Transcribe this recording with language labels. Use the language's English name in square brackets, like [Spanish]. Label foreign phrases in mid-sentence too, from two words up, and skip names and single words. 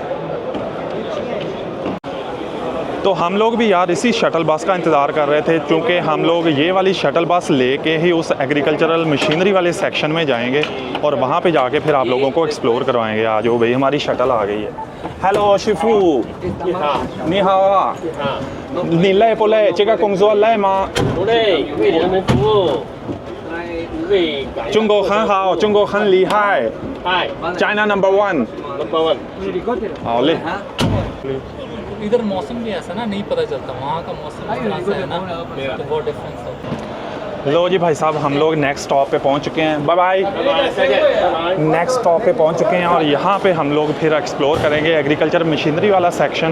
[Hindi] तो हम लोग भी यार इसी शटल बस का इंतज़ार कर रहे थे, क्योंकि हम लोग ये वाली शटल बस लेके ही उस एग्रीकल्चरल मशीनरी वाले सेक्शन में जाएंगे और वहाँ पे जाके फिर आप लोगों को एक्सप्लोर करवाएंगे। आ जाओ भाई, हमारी शटल आ गई है। [Chinese] हेलो 师傅，你好，你累不累这个工作累吗？不累，为人们服务，为中国很好，中国很厉害， [English] China number one。 [Chinese] 好嘞。 [Hindi] इधर मौसम भी ऐसा ना नहीं पता चलता, वहाँ का मौसम ऐसा है ना तो बहुत डिफरेंस होता है। लो जी भाई साहब, हम लोग नेक्स्ट स्टॉप पे पहुँच चुके हैं। [English] bye bye. [Hindi] नेक्स्ट स्टॉप पे पहुँच चुके हैं और यहाँ पे हम लोग फिर एक्सप्लोर करेंगे एग्रीकल्चर मशीनरी वाला सेक्शन।